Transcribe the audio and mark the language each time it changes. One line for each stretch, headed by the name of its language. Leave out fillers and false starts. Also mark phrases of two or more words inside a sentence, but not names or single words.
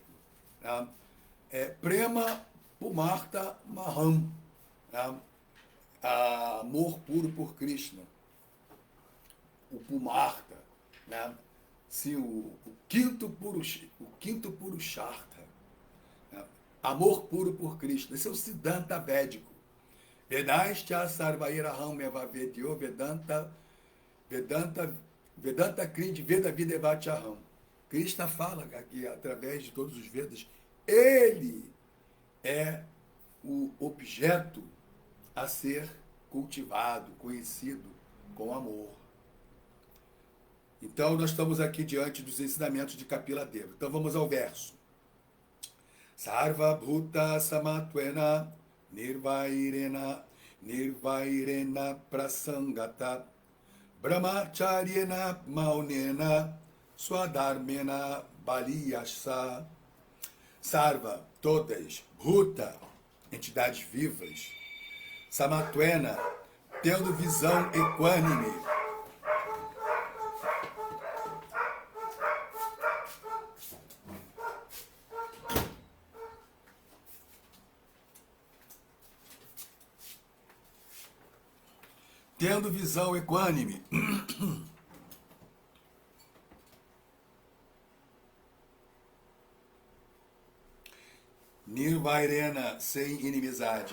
Portuguese: Né? É
Sanskrit: प्रेम पुमर्त महम्,
Portuguese: né? Amor puro por Krishna. O Pumarta, né? Sim, o quinto Purushartha, né? Amor puro por Krishna. Esse é o Siddhanta védico.
Sanskrit: वेदश्च सर्वैरहम् एववेद्यो वेदान्त कृन्दि वेद विदेवचाहम्.
Portuguese: Krishna fala que através de todos os Vedas, ele é o objeto a ser cultivado, conhecido com amor. Então, nós estamos aqui diante dos ensinamentos de Kapila Deva. Então, vamos ao verso.
Sanskrit: सर्व भूत समत्वेन निर्वैरेण प्रसङ्गत ब्रह्मचर्येण मौनेन स्वधर्मेण बलीयसा.
Portuguese: Sarva, todas, Bhuta, entidades vivas, Samatwena, tendo visão equânime, tendo visão equânime, Nirvairena, sem inimizade,